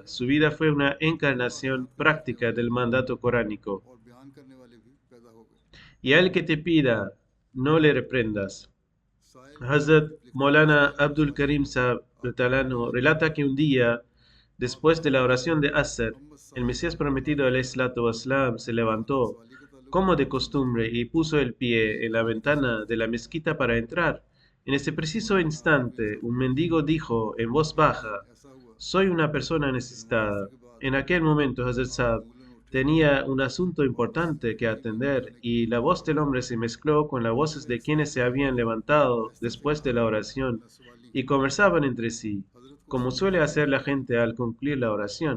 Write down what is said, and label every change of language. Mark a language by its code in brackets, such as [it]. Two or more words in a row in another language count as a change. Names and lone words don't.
[es] Su vida fue una encarnación práctica del mandato coránico. Y al que te pida, no le reprendas. Hazrat Maulana Abdul Karim Sahib relata que un día, después de la oración de Asr, el Mesías prometido [ar] عليه الصلاة والسلام [es] se levantó, como de costumbre, y puso el pie en la ventana de la mezquita para entrar. En ese preciso instante, un mendigo dijo en voz baja: soy una persona necesitada. En aquel momento, Hazrat Sahib tenía un asunto importante que atender, y la voz del hombre se mezcló con las voces de quienes se habían levantado después de la oración y conversaban entre sí, como suele hacer la gente al concluir la oración.